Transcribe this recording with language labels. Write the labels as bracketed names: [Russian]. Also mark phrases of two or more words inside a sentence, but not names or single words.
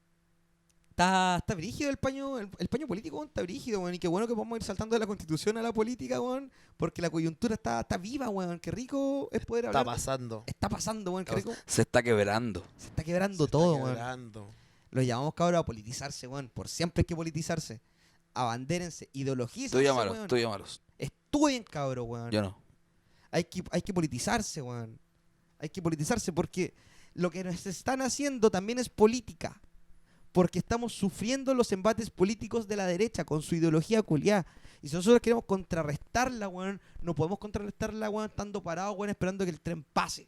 [Spanish] Está brígido el paño político, weón, está brígido, weón. Y qué bueno que podemos ir saltando de la constitución a la política, weón. Porque la coyuntura está viva, weón. Qué rico es poder Está hablar. pasando. Está pasando, weón. Qué rico. Se está quebrando. Se está quebrando Se todo, está weón. quebrando. Los llamamos, cabros, a politizarse, weón. Por siempre hay que politizarse. Abandérense, ideologícense, Tú llámalos, weón. tú llámalos. Estudien, cabros, weón. Yo no. Hay que politizarse, weón. Hay que politizarse porque lo que nos están haciendo también es política. Porque estamos sufriendo los embates políticos de la derecha con su ideología culiá. Y si nosotros queremos contrarrestarla, weón, no podemos contrarrestarla, weón, estando parados, weón, esperando que el tren pase.